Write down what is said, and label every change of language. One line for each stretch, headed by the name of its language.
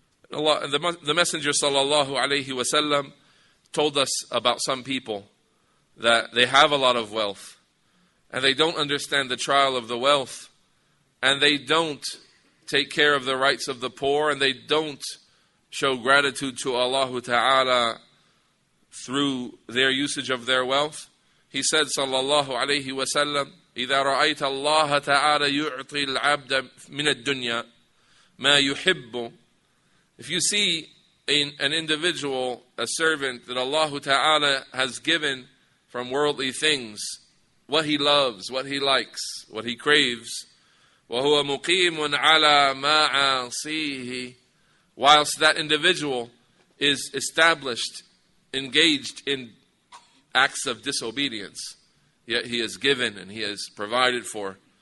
English: The Messenger sallallahu alaihi wasallam told us about some people that they have a lot of wealth, and they don't understand the trial of the wealth, and they don't take care of the rights of the poor, and they don't show gratitude to Allah Ta'ala through their usage of their wealth. He said, sallallahu alayhi wa sallam,
Arabic: إِذَا رَأَيْتَ اللَّهَ تَعَالَى يُعْطِي الْعَبْدَ مِنَ الدُّنْيَا مَا يُحِبُّ.
English: If you see an individual, a servant that Allah Ta'ala has given from worldly things, what he loves, what he likes, what he craves,
Arabic: وَهُوَ مُقِيمٌ عَلَى مَعَاصِيهِ,
English: whilst that individual is established, engaged in acts of disobedience, yet he is given and he is provided for.